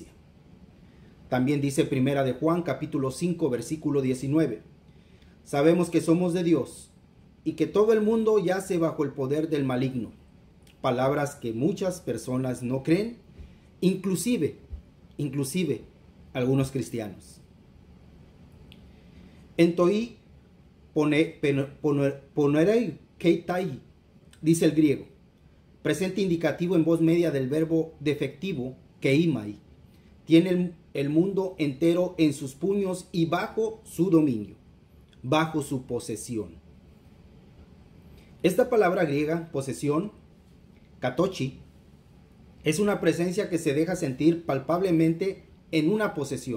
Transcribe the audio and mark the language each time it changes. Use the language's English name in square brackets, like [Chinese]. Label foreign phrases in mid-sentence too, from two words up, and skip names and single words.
[Spanish] También dice Primera de Juan capítulo 5, versículo 19. Sabemos que somos de Dios y que todo el mundo yace bajo el poder del maligno. Palabras que muchas personas no creen, inclusive algunos cristianos. [Greek] ἐν τῷ πονηρῷ κεῖται, [Spanish] dice el griego, presente indicativo en voz media del verbo defectivo keimai. Tiene el mundo entero en sus puños y bajo su dominio, bajo su posesión. Esta palabra griega, posesión, katochi, es una presencia que se deja sentir palpablemente en una posesión.